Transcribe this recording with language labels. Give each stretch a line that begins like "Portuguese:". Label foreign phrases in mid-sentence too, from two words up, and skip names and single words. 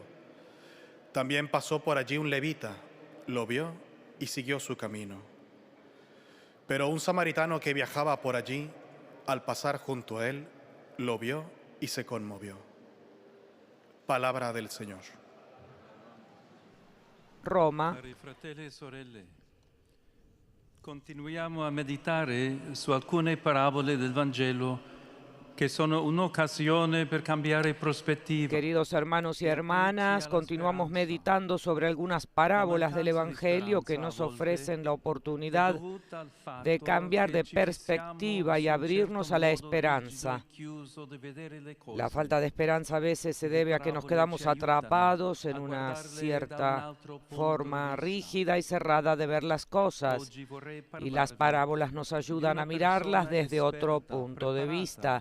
Spanish: También pasó por allí un levita, lo vio y siguió su camino. Pero un samaritano que viajaba por allí, al pasar junto a él, lo vio y se conmovió. Palabra del Señor. Roma.
Italian: Cari fratelli e sorelle, continuiamo a meditare su alcune parabole del Vangelo che sono un'occasione per cambiare prospettiva.
Spanish: Queridos hermanos y hermanas, continuamos meditando sobre algunas parábolas del Evangelio que nos ofrecen la oportunidad de cambiar de perspectiva y abrirnos a la esperanza. La falta de esperanza a veces se debe a que nos quedamos atrapados en una cierta forma rígida y cerrada de ver las cosas, y las parábolas nos ayudan a mirarlas desde otro punto de vista.